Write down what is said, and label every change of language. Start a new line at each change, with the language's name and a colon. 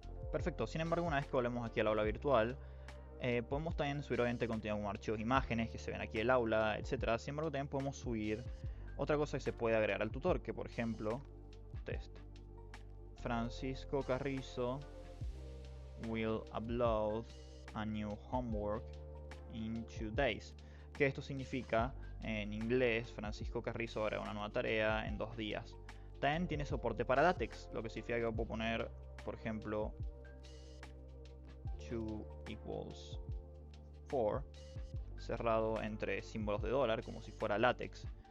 Spanish: Perfecto, sin embargo una vez que volvemos aquí al aula virtual, podemos también subir obviamente contenido como archivos de imágenes que se ven aquí en el aula, etc. Sin embargo también podemos subir otra cosa que se puede agregar al tutor, que por ejemplo, test.
English: Francisco Carrizo will upload a new homework in 2 days.
Spanish: Que esto significa en inglés, Francisco Carrizo hará una nueva tarea en 2 días. También tiene soporte para LaTeX, lo que significa que puedo poner, por ejemplo,
English: 2 equals 4,
Spanish: cerrado entre símbolos de dólar, como si fuera LaTeX.